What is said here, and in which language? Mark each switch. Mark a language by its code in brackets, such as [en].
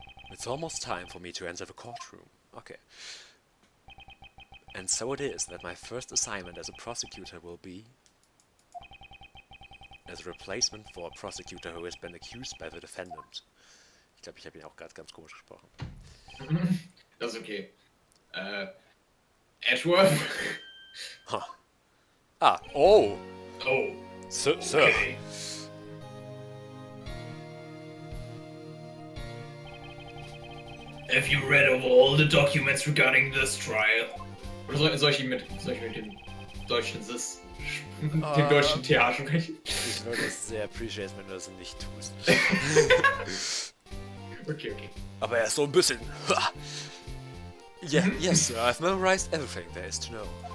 [en] It's almost time for me to enter the courtroom. Okay. And so it is that my first assignment as a prosecutor will be as a replacement for a prosecutor who has been accused by the defendant. [de] Ich glaube, ich habe ihn auch gerade ganz komisch gesprochen. Das ist okay. Edgeworth? Huh. Ah, oh! Oh. [en] Sir. Okay. Have you read over all the documents regarding this trial? [de] Oder soll ich mit dem deutschen Sis, dem deutschen TH sprechen? Ich würde es sehr appreciate, wenn du das nicht tust. [en] Okay. [de] Aber er ist so ein bisschen. [en] Yeah, yes, sir, I've memorized everything there is to know.